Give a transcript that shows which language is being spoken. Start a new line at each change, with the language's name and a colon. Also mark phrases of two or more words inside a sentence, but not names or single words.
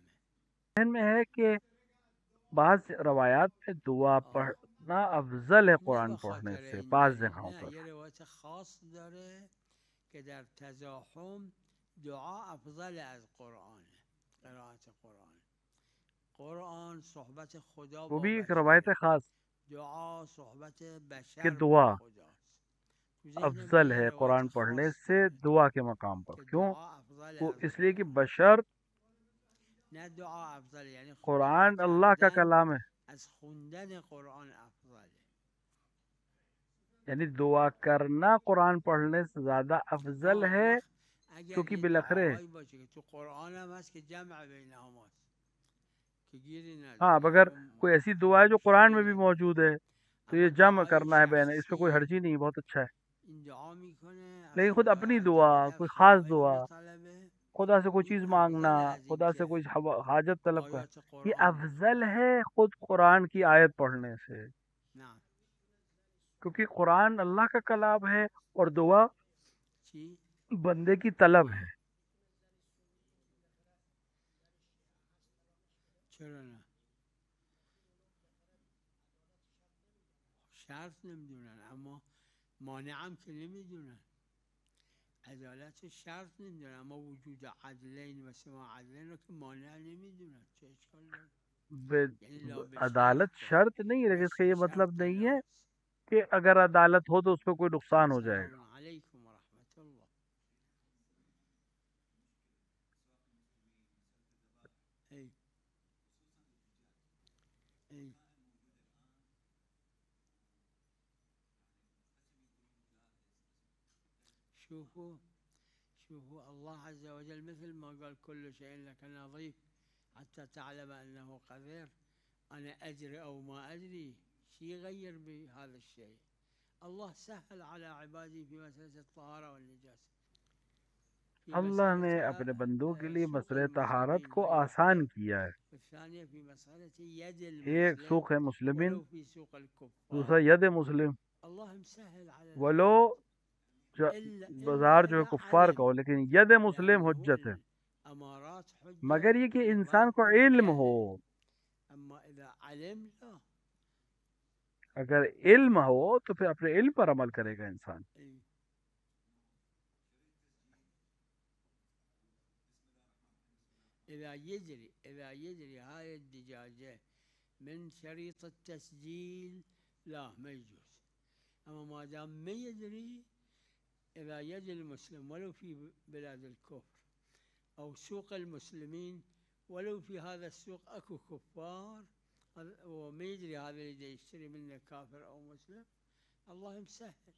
Urdu: ذہن میں ہے کہ بعض روایات میں دعا پڑھنا افضل ہے
Persian: نه
Urdu: قرآن
Persian: به
Urdu: پڑھنے
Persian: خاطر
Urdu: سے
Persian: این
Urdu: بعض
Persian: دلیل،
Urdu: جگہوں
Persian: نه،
Urdu: پر.
Persian: یه روایت خاص داره که در تزاحم دعا افضل از قرآنه، قرائت قرآن صحبت خدا
Urdu: وہ
Persian: با
Urdu: بھی ایک روایت
Persian: بشره،
Urdu: ہے خاص
Persian: دعا صحبت
Urdu: کہ
Persian: بشر با
Urdu: دعا
Persian: خداست. تو ذهن من
Urdu: افضل
Persian: یه
Urdu: ہے
Persian: روایت
Urdu: قرآن پڑھنے
Persian: خاص
Urdu: سے
Persian: داره
Urdu: دعا کے مقام پر.
Persian: که
Urdu: کیوں؟
Persian: دعا افضل
Urdu: وہ
Persian: از
Urdu: اس لیے کہ
Persian: قرآن. بشر نه دعا افضل، یعنی دعا
Urdu: قرآن اللہ کا
Persian: کردن
Urdu: کلام ہے،
Persian: از خوندن قرآن افضله.
Urdu: یعنی دعا کرنا قرآن پڑھنے سے زیادہ افضل
Persian: اون
Urdu: ہے،
Persian: وقت اگر
Urdu: کیونکہ
Persian: یه بالاخره دعاهایی باشه که تو قرآن هم هست که جمع بینهماست که گیری
Urdu: ہاں اب
Persian: نداره،
Urdu: اگر کوئی ایسی دعا ہے جو قرآن میں
Persian: مشکلی
Urdu: بھی
Persian: نداره.
Urdu: موجود ہے تو یہ
Persian: اما
Urdu: جمع
Persian: دعای
Urdu: کرنا ہے بین، اس میں کوئی
Persian: شخصی
Urdu: حرجی نہیں، بہت اچھا ہے.
Persian: این دعا میکنه از
Urdu: لیکن خود
Persian: خدای
Urdu: اپنی
Persian: عز
Urdu: دعا،
Persian: وجل
Urdu: کوئی خاص
Persian: سوالهایی
Urdu: دعا،
Persian: بطلبه،
Urdu: خدا سے کوئی
Persian: این
Urdu: چیز مانگنا،
Persian: افضل از این
Urdu: خدا سے
Persian: که
Urdu: کوئی حاجت طلب کا،
Persian: آیات
Urdu: یہ
Persian: قرآن
Urdu: افضل
Persian: بخونه.
Urdu: ہے خود قرآن کی آیت پڑھنے سے،
Persian: نه
Urdu: کیونکہ قرآن اللہ کا کلام ہے اور دعا
Persian: چی؟
Urdu: بندے کی طلب ہے.
Persian: چرا نه؟ شرط نمیدونن اما مانع هم که نمیدونن. عدالت شرط نمیدونن اما وجود عدلین و سما عدلین رو که مانع نمیدونن. چه اشکال داره؟ یعنی لا به
Urdu: عدالت
Persian: شرط
Urdu: شرط نہیں ہے، لیکن اس کا
Persian: مثل
Urdu: یہ مطلب
Persian: شرط
Urdu: نہیں ہے
Persian: لاست.
Urdu: کہ اگر عدالت ہو تو اس پہ کوئی نقصان ہو جائے گا.
Arabic: سلام علیکم و رحمت الله. ای ای شوفوا شوفوا الله عز وجل مثل ما قال كل شيء لك نظيف حتى تعلم أنه قدير. أنا أدري أو ما أدري شي يغير بهذا الشيء. الله سهل على عباده في مسألة الطهارة والنجاسة، في
Urdu: اللہ نے اپنے بندوں کے لیے
Arabic: مسألة سوق
Urdu: مسئلہ طہارت
Arabic: المسلمين
Urdu: کو
Arabic: هاي
Urdu: آسان
Arabic: واحدة،
Urdu: کیا ہے.
Arabic: والثانية في مسألة يد
Urdu: ایک
Arabic: المسلم
Urdu: سوق ہے مسلمین،
Arabic: ولو في سوق
Urdu: دوسرا
Arabic: الكفار.
Urdu: ید مسلم،
Arabic: الله مسهل على
Urdu: ولو
Arabic: العباد
Urdu: بازار
Arabic: إلا
Urdu: جو ہے
Arabic: إذا
Urdu: کفار کا
Arabic: علم،
Urdu: ہو لیکن ید مسلم
Arabic: لأنه
Urdu: حجت ہے.
Arabic: الأمارات
Urdu: مگر
Arabic: حجة
Urdu: یہ کہ
Arabic: في
Urdu: انسان
Arabic: غلط
Urdu: کو علم ہو،
Arabic: الجهل. أما إذا علم لا.
Urdu: اگر علم ہو تو پھر اپنے علم پر عمل کرے گا انسان.
Arabic: إيه. إذا يجري هاي الدجاجة من شريط التسجيل لا ما يجوز. أما ما دام ما يدري، إذا يجري المسلم ولو في بلاد الكفر أو سوق المسلمين ولو في هذا السوق أكو كفار وما يدري هذا اللي يشتري منه كافر أو مسلم، الله مسهل.